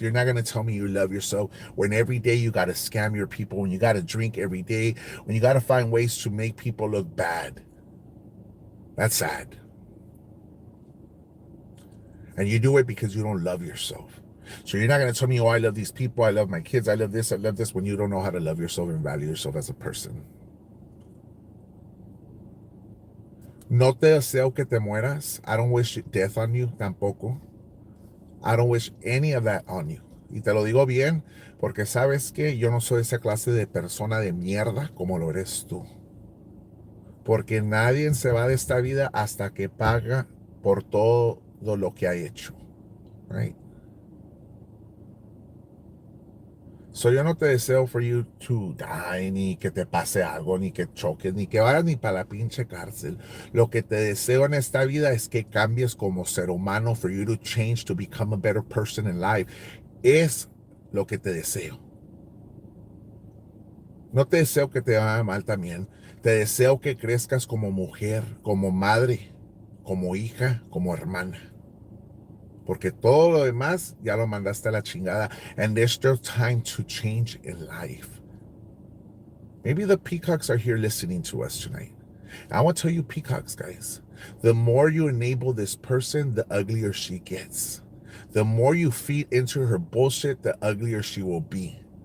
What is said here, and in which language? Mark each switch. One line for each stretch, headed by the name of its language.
English: You're not gonna tell me you love yourself when every day you gotta scam your people, when you gotta drink every day, when you gotta find ways to make people look bad. That's sad. And you do it because you don't love yourself. So you're not going to tell me, oh, I love these people, I love my kids, I love this, when you don't know how to love yourself and value yourself as a person.
Spanish: No te deseo que te mueras.
English: I don't wish death on you,
Spanish: tampoco.
English: I don't wish any of that on you.
Spanish: Y te lo digo bien, porque sabes que yo no soy esa clase de persona de mierda como lo eres tú. Porque nadie se va de esta vida hasta que paga por todo lo que ha hecho.
English: Right?
Spanish: So yo no te deseo
English: for you to die,
Spanish: ni que te pase algo, ni que choques, ni que vayas ni para la pinche cárcel. Lo que te deseo en esta vida es que cambies como ser humano,
English: for you to change, to become a better person in life.
Spanish: Es lo que te deseo. No te deseo que te vaya mal también. Te deseo que crezcas como mujer, como madre, como hija, como hermana. Porque todo lo demás ya lo mandaste a la chingada.
English: And there's still time to change in life. Maybe the peacocks are here listening to us tonight. I want to tell you, peacocks, guys, the more you enable this person, the uglier she gets. The more you feed into her bullshit, the uglier she will be.